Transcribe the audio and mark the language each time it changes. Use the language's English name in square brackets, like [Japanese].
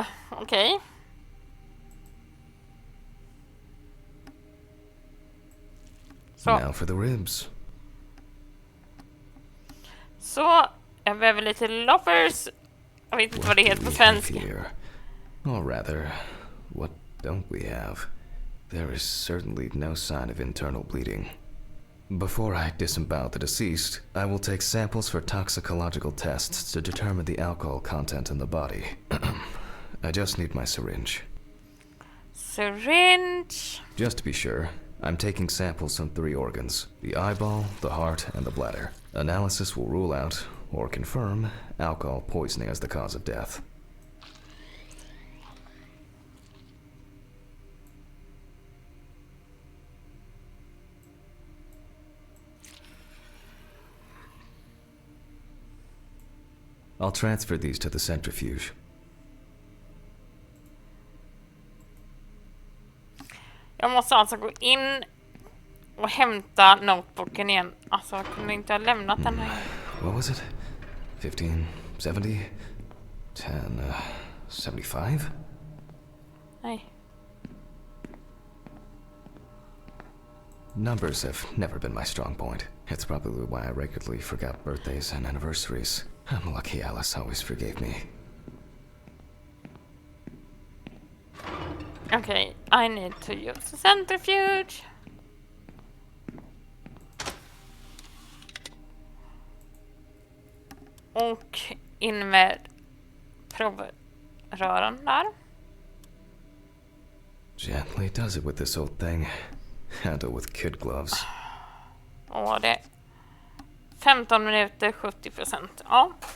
[Swedish] Okej. Så. [English] Now for the ribs. [Swedish] Så, jag behöver lite loppers. Jag vet inte vad det heter på svenska. [English] Or rather, what don't we have? There is certainly no sign of internal bleeding. Before I disembowel the deceased, I will take samples for toxicological tests to determine the alcohol content in the body. I just need my syringe. Syringe. Just to be sure, I'm taking samples from 3 organs: the eyeball, the heart, and the bladder. Analysis will rule out or confirm alcohol poisoning as the cause of death. I'll transfer these to the centrifuge. [Swedish] Jag måste alltså gå in och hämta notebooken igen. Alltså, jag kunde inte ha lämnat den här. [English] What was it? 1570? 1075? [Swedish] Nej. [English] Numbers have never been my strong point. It's probably why I regularly forgot birthdays and anniversaries. I'm lucky Alice always forgave me. Okay, I need to use the centrifuge. [Swedish] Och in med provrören där. [English] Gently does it with this old thing. Handle with kid gloves. [Swedish] Och det är 15 minuter, 70%. Ja.